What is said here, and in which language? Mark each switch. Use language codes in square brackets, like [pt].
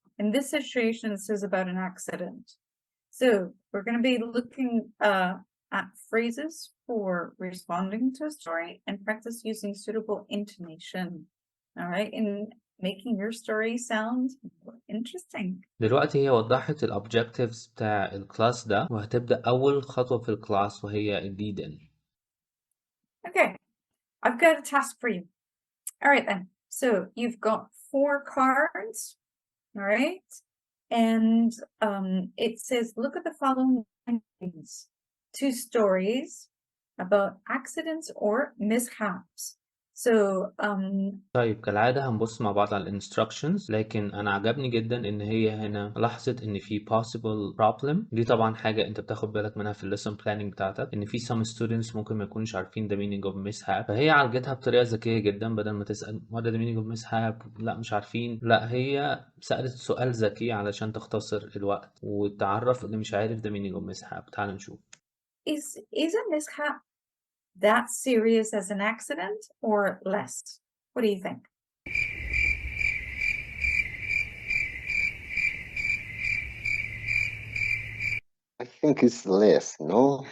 [en] In this situation, this is about an accident. So we're going to be looking at phrases for responding to a story and practice using suitable intonation, all right? In making your story sound more interesting. [ar] دلوقتي هي وضحت الobjectives بتاع الكلاس ده، وهتبدأ أول خطوة في الكلاس وهي الليد إن. [en] Okay, I've got a task for you. All right then. So you've got 4 cards, all right? And it says, look at the following things. 2 stories about accidents or mishaps. So [ar] طيب كالعادة هنبص مع بعض على instructions، لكن أنا عجبني جدا إن هي هنا لاحظت إن في [en] possible problem. [ar] دي طبعا حاجة أنت بتاخد بالك منها في [en] lesson planning [ar] بتاعتك، إن في [en] some students [ar] ممكن ما يكونوش عارفين [en] the meaning of mishap، [ar] فهي عالجتها بطريقة ذكية جدا. بدل ما تسأل [en] what is the meaning of mishap، [ar] لا مش عارفين، لا هي سألت سؤال ذكي علشان تختصر الوقت وتعرف اللي مش عارف [en] the meaning of mishap. [ar] تعال نشوف. [en] is a mishap that serious as an accident or less? What do you think? I think it's less, no?